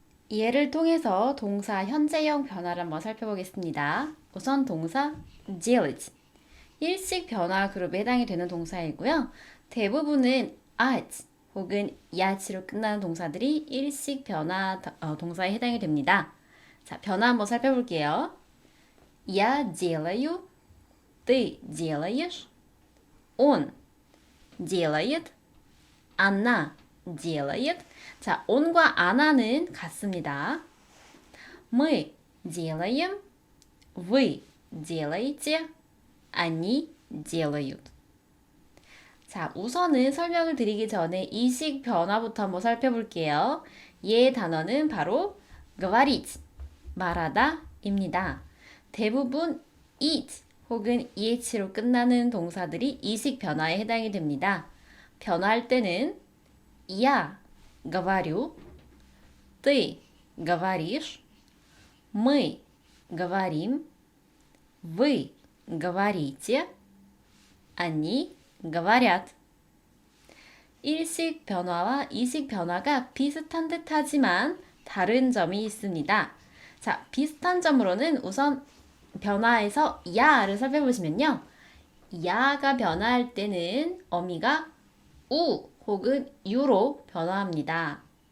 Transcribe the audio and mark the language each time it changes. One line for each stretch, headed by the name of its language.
Korean: 예를 통해서 동사 현재형 변화를 한번 살펴보겠습니다. 우선 동사 делать 일식 변화 그룹에 해당이 되는 동사이고요. 대부분은 ать 혹은 야치로 끝나는 동사들이 일식 변화 동사에 해당이 됩니다. 자, 변화 한번 살펴볼게요.
Russian: Я делаю, ты делаешь, он делает, она делает.
Korean: 자, on과 ana는 같습니다.
Russian: Мы делаем, вы делаете, они делают.
Korean: 자, 우선은 설명을 드리기 전에 이식 변화부터 한번 살펴볼게요. 얘 단어는 바로 говорить, 말하다 입니다. 대부분 eat 혹은 eh로 끝나는 동사들이 이식 변화에 해당이 됩니다. 변화할 때는
Russian: я говорю, ты говоришь, мы говорим, вы говорите, они говорят.
Korean: 일식 변화와 이식 변화가 비슷한 듯 하지만 다른 점이 있습니다. 자, 비슷한 점으로는 우선 변화에서 야를 살펴보시면요. 야가 변화할 때는 어미가 우 혹은 유로 변화합니다.